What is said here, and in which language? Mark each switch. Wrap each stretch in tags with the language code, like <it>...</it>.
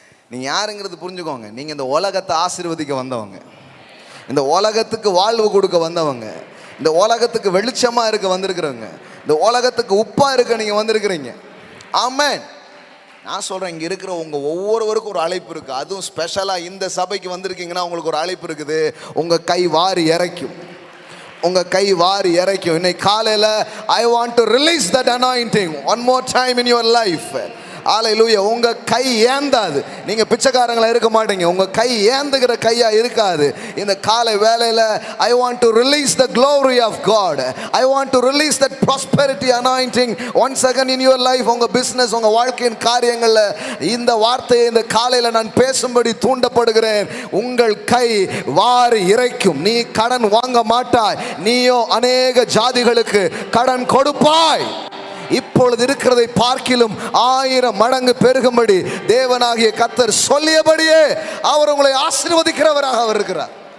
<ta>நீங்க யாருங்கிறது புரிஞ்சுக்கோங்க. நீங்க இந்த உலகத்தை ஆசீர்வதிக்க வந்தவங்க, இந்த உலகத்துக்கு வாழ்வு கொடுக்க வந்தவங்க, இந்த உலகத்துக்கு வெளிச்சமா இருக்க வந்திருக்கிறவங்க, இந்த உலகத்துக்கு உப்பா இருக்க நீங்க வந்திருக்கிறீங்க. ஆமென். நான் சொல்றேன், இங்க இருக்கிற உங்க ஒவ்வொருவருக்கும் ஒரு அழைப்பு இருக்கு. அதுவும் ஸ்பெஷலா இந்த சபைக்கு வந்திருக்கீங்கன்னா உங்களுக்கு ஒரு அழைப்பு இருக்குது. உங்க கை வாரி இறைக்கும், உங்க கை வாரி இறைக்கும். இன்னைக்கு காலையில</ta> <en>I want to release that anointing one more time in your life.</en> <ta>ஹல்லேலூயா. உங்க கை ஏந்தாது. நீங்க பிச்சைக்காரங்களா இருக்க மாட்டீங்க. உங்க கை ஏந்துகிற கையா இருக்காது. இந்த காலை வேளையில</ta> <en>I want to release the glory of God. I want to release that prosperity anointing once again in your life.</en> <ta>உங்க பிசினஸ், உங்க வாழ்க்கையின் காரியங்கள்ல இந்த வார்த்தையை இந்த காலையில நான் பேசும்படி தூண்டப்படுகிறேன். உங்கள் கை வாரி இறைக்கும். நீ கடன் வாங்க மாட்டாய், நீயோ அநேக ஜாதிகளுக்கு கடன் கொடுப்பாய். இப்பொழுது இருக்கிறதை பார்க்கிலும் 1000 மடங்கு பெருகும்படி தேவனாகிய கர்த்தர் சொல்லியபடியே அவர் உங்களை ஆசீர்வதிக்கிறவராக அவர் இருக்கிறார்.</ta>